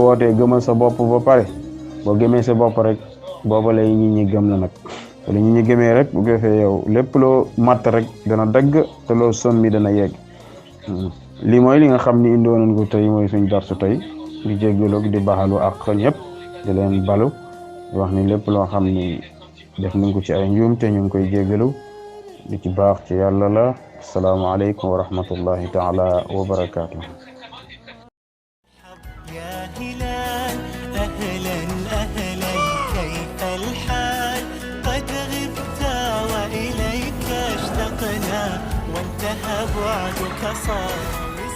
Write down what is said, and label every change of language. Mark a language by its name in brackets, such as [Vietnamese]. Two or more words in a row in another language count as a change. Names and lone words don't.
[Wolof] wootee gëmal sa bopp ba pare boo gëmee sa bopp rek booba lay nit ñi gëm la nag te li nit ñi gëmee rek bu ko defee yow lépp loo matt rek dana dagg te loo sommi dana yegg lii mooy li nga xam ni indoo nañ ko tey mooy suñ darsu tey di jéggalu di baaxalu ak ñëpp di leen balu di wax ni lépp loo xam ni def nañ ko ci ay njuum te ñu ngi koy jéggalu di ci baax ci yàlla la [Arabic] السلام عليكم ورحمة الله تعالى وبركاته. يا هلال أهلا أهلا كيف الحال قد غبت وإليك اشتقنا وانتهى بعدك صار